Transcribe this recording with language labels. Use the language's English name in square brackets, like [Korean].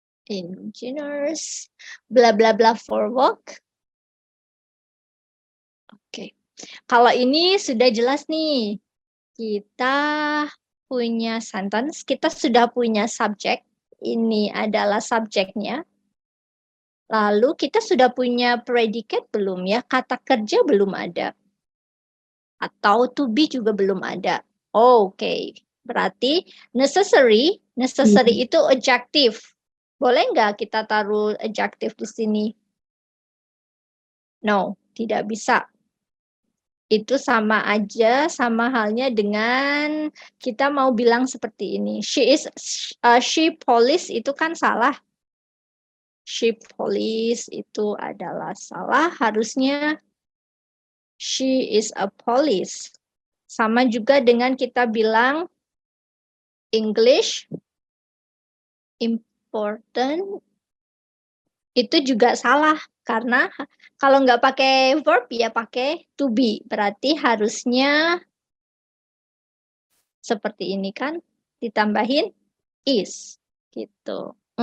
[English] Engineers, bla bla bla for work. [Indonesian] Oke. Kalau ini sudah jelas nih. Kita punya sentence, kita sudah punya subject, ini adalah subjeknya. Lalu kita sudah punya predicate belum ya? Kata kerja belum ada. Atau to be juga belum ada. Oke. Berarti necessary itu adjective. Boleh nggak kita taruh adjective di sini? No, tidak bisa. Itu sama aja, sama halnya dengan kita mau bilang seperti ini. She police itu kan salah. She police itu adalah salah. Harusnya [English] she is a police. [Indonesian] Sama juga dengan kita bilang English important itu juga salah karena kalau nggak pakai verb ya pakai to be, berarti harusnya seperti ini kan ditambahin is gitu.